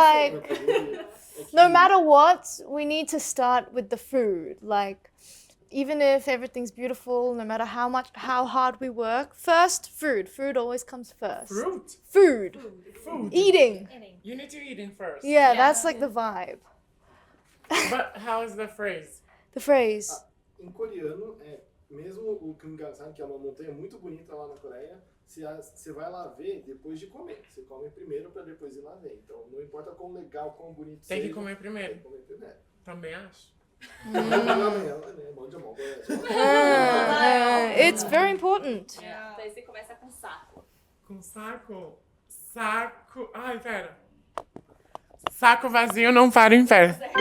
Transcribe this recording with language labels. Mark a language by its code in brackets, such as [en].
[en] like no matter what, we need to start with the food. Like, even if everything's beautiful, no matter how hard we work, first food. Food always comes first. Fruit. Food. Food. Eating. You need to eat it first. Yeah, that's like the vibe. But how is the phrase? The phrase. [pt] Em coreano, mesmo o Kumgangsan, que é uma montanha muito bonita lá na Coreia, você vai lá ver depois de comer. Você come primeiro para depois ir lá ver. Então, não importa quão legal, quão bonito Tem que seja, comer primeiro. Tem que comer primeiro. Também acho. [ko] 하려면 네, 먼저 먹어야죠. [en] It's very important. [pt] Daí você começa com saco. Com saco? Saco. Ai, pera. Saco vazio não para em pé.